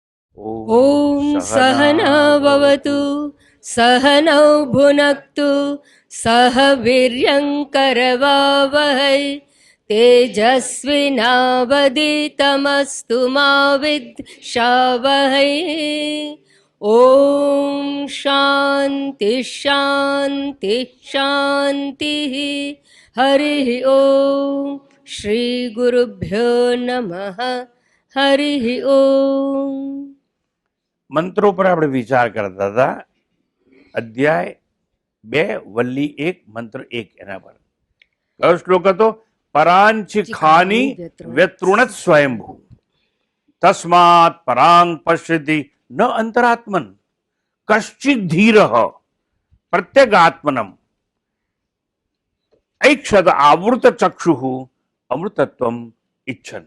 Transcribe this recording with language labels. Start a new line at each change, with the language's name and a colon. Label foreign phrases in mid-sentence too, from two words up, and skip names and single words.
Sanskrit: ॐ सहना भवतु सहनौ भुनक्तु सह वीर्यङ्करवावहै तेजस्विनावदितमस्तु मा विद्विषावहै। ॐ शान्ति शान्ति शान्तिः। हरिः ॐ श्रीगुरुभ्यो नमः। हरिः ॐ।
Gujarati: મંત્રો પર આપણે વિચાર કરતા હતા. અધ્યાય 2 વલ્લી 1 મંત્ર 1 એના પર કયો શ્લોક હતો?
Sanskrit: પરાંચિખાની વ્યતૃણત સ્વયંભૂ તસ્માત પરાંગ પશ્યતિ ન અંતરાત્મન કશ્ચિદ ધીરઃ પ્રત્યેગાત્મનમ ઐક્ષત આવૃત ચક્ષુઃ અમૃતત્વમ ઇચ્છન.